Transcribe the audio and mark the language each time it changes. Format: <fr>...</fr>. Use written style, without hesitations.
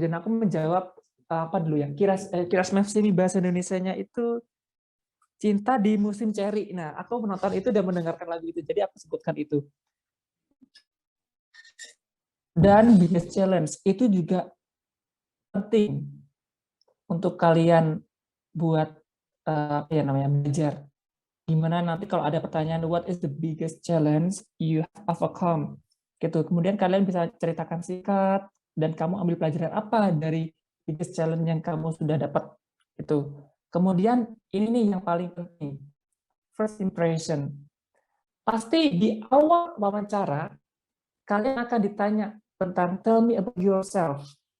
<id>Dan aku menjawab apa dulu ya, Kiras Mevsimi bahasa Indonesianya itu Cinta di Musim Ceri. Nah, aku menonton itu dan mendengarkan lagu itu, jadi aku sebutkan itu. Dan biggest challenge itu juga penting untuk kalian buat apa ya namanya, belajar. Gimana nanti kalau ada pertanyaan,</id> <en>what is the biggest challenge you have overcome?</en> <id>Gitu. Kemudian kalian bisa ceritakan singkat, dan kamu ambil pelajaran apa dari biggest challenge yang kamu sudah dapat. Itu. Kemudian ini nih yang paling penting, first impression. Pasti di awal wawancara kalian akan ditanya tentang</id> <en>tell me about yourself.</en>